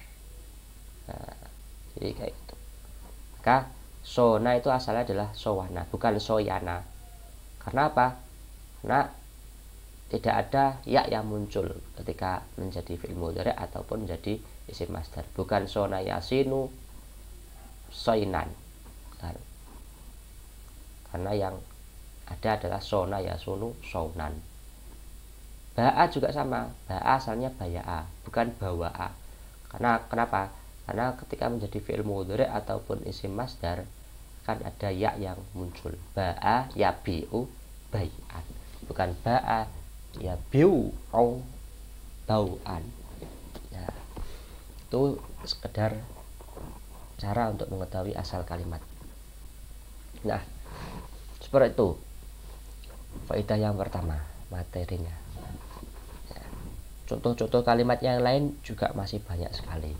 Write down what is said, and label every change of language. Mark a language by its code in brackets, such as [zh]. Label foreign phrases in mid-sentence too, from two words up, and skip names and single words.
[id] Nah, jadi kayak gitu. Maka sona itu asalnya adalah sowana, bukan soyana. Karena apa? Karena tidak ada ya yang muncul ketika menjadi [ar] فعل مضارع' [id] ataupun menjadi [ar] اسم مصدر. Bukan صان يصين صينا, [id] karena yang ada adalah [ar] صان يصون صونا. [id] Ba'a juga sama, ba'a asalnya baya'a, bukan bawa'a. Karena kenapa? Karena ketika menjadi [ar] فعل مضارع' [id] ataupun [ar] اسم مصدر [id] kan ada ya yang muncul. [ar] باع يبيع بيعا, bukan باع يبيع أو بوعا. [id] Ya, itu sekedar cara untuk mengetahui asal kalimat. Nah, seperti itu faedah yang pertama, materinya. Ya, contoh-contoh kalimat yang lain juga masih banyak sekali.